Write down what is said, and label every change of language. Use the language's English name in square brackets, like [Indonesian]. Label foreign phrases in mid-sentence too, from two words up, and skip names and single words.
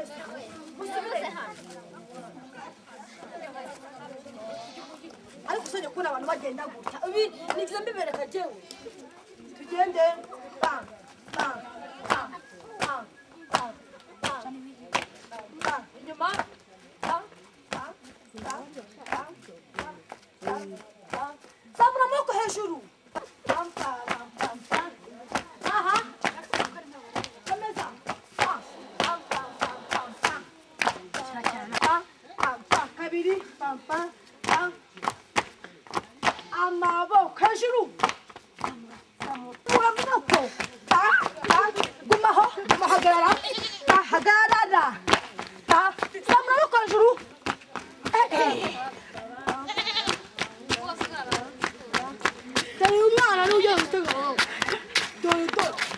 [Kinyarwanda] ariko usanye kubona abantu bagenda gutya ibi nigize mbibereka jewe tugende bam bam bam bam bam bam inyuma bam bam bam bam bam zamura amaboko hejuru bam bam bam bam aha komeza bam bam bam bam bam bam bam kabiri bam bam bam amaboko hejuru amaboko gumaho gumahagarara hagarara zamura amaboko hejuru dore umwana n'ugiye gutega amaboko dore dore